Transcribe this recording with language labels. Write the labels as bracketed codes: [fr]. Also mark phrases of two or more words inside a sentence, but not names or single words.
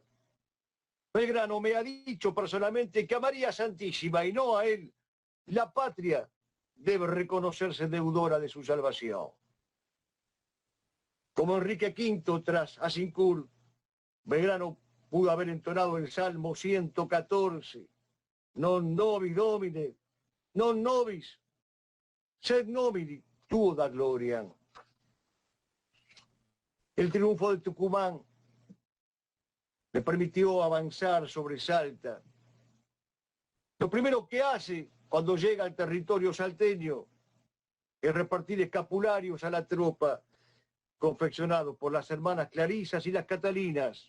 [es] Belgrano me ha dicho personalmente que a María Santísima y no a él, la patria debe reconocerse deudora de su salvación. Como Enrique V tras Azincourt, Belgrano pudo haber entonado el Salmo 114, [la] non nobis Domine, non nobis, sed nomini tuo da gloria. [es] El triunfo de Tucumán le permitió avanzar sobre Salta. Lo primero que hace cuando llega al territorio salteño es repartir escapularios a la tropa confeccionados por las hermanas Clarisas y las Catalinas.